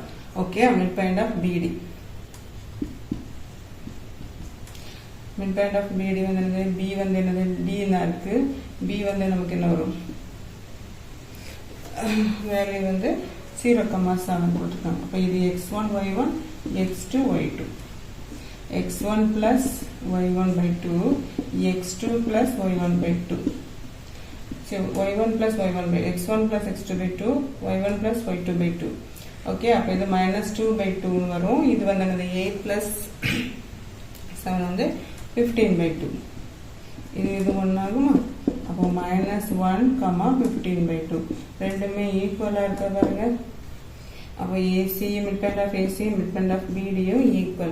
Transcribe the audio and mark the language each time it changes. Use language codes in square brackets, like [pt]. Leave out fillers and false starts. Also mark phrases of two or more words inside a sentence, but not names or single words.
[en] okay, midpoint of BD. midpoint of BD [ta] வந்து என்னது, பி வந்து என்னது டின்னா இருக்கு. பி வந்து நமக்கு என்ன வரும், வேல்யூ வந்து 0,7 போட்டுருக்காங்க. அப்போ இது [en] x1 y1 x2 y2. x1 plus y1/2 x2 plus y1/2. So y1 plus x1 plus x2/2 y1 plus y2/2. [ta] ஓகே, அப்போ இது -2/2 வரும். இது வந்து என்னது 8 plus 7 வந்து 15/2. இது 1 ஆகுமா. அப்போ -1, 15/2 ரெண்டுமே ஈக்குவலாக இருக்க பாருங்க. [en] அப்போ AC midpoint of AC midpoint of BD-um equal.